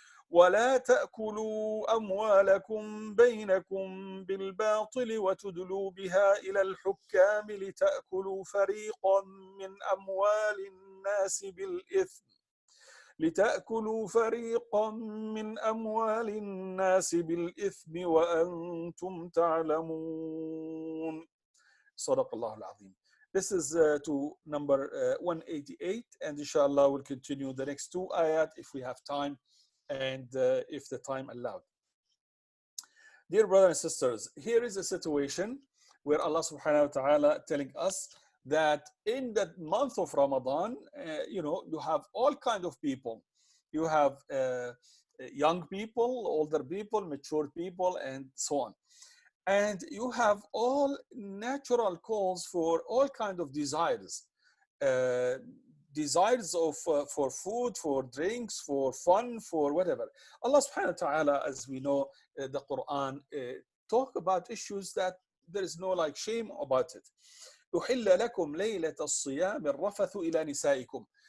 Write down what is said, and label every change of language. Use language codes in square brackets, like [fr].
[ar] ولا تأكلوا أموالكم بينكم بالباطل وتدلوا بها إلى الحكام لتأكلوا فريقا من أموال الناس بالإثم لتأكلوا فريقا من أموال الناس بالإثم وأنتم تعلمون. صدق الله العظيم. [en] This is to number 188, and inshallah we'll continue the next two ayat if we have time and if the time allowed. Dear brothers and sisters, here is a situation where Allah subhanahu wa ta'ala telling us that in the month of Ramadan, you have all kinds of people. You have young people, older people, mature people, and so on. And you have all natural calls for all kinds of desires. Desires of for food, for drinks, for fun, for whatever. Allah subhanahu wa ta'ala, as we know, the Quran talk about issues that there is no like shame about it. [ar] أحل لكم ليلة الصيام الرفث إلى نسائكم.